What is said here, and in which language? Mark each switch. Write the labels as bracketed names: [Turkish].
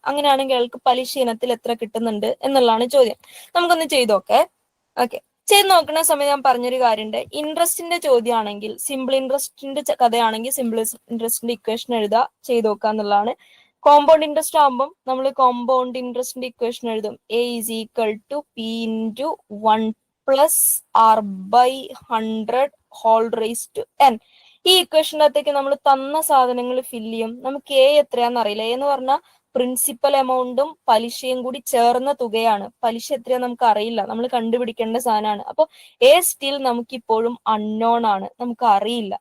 [Malayalam] അങ്ങനെയാണെങ്കിൽ അയാൾക്ക് പലിശ ഇനത്തിൽ എത്ര കിട്ടുന്നുണ്ട് എന്നുള്ളതാണ് ചോദ്യം. നമുക്കൊന്ന് ചെയ്തോക്കെ. ഓക്കെ, ചെയ്ത് നോക്കുന്ന സമയം ഞാൻ പറഞ്ഞൊരു കാര്യമുണ്ട്. ഇൻട്രസ്റ്റിന്റെ ചോദ്യമാണെങ്കിൽ, സിമ്പിൾ ഇൻട്രസ്റ്റിന്റെ കഥയാണെങ്കിൽ സിമ്പിൾ ഇൻട്രസ്റ്റിന്റെ ഇക്വേഷൻ എഴുതുക, ചെയ്ത് നോക്കുക എന്നുള്ളതാണ്. കോമ്പൗണ്ട് ഇൻട്രസ്റ്റ് ആകുമ്പോൾ നമ്മൾ കോമ്പൗണ്ട് ഇൻട്രസ്റ്റിന്റെ ഇക്വേഷൻ എഴുതും. [English] A is equal to P into 1 plus R by 100 whole raised to n. [Malayalam] ഈ ഇക്വേഷൻ്റെ അകത്തേക്ക് നമ്മൾ തന്ന സാധനങ്ങൾ ഫില്ല് ചെയ്യും. നമുക്ക് A എത്രയാണെന്ന് അറിയില്ല. എന്ന് പറഞ്ഞാൽ പ്രിൻസിപ്പൽ എമൗണ്ടും പലിശയും കൂടി ചേർന്ന തുകയാണ്. പലിശ എത്രയാന്ന് നമുക്ക് അറിയില്ല, നമ്മൾ കണ്ടുപിടിക്കേണ്ട സാധനമാണ്. അപ്പൊ A സ്റ്റിൽ നമുക്ക് ഇപ്പോഴും അൺനോൺ ആണ്, നമുക്ക് അറിയില്ല.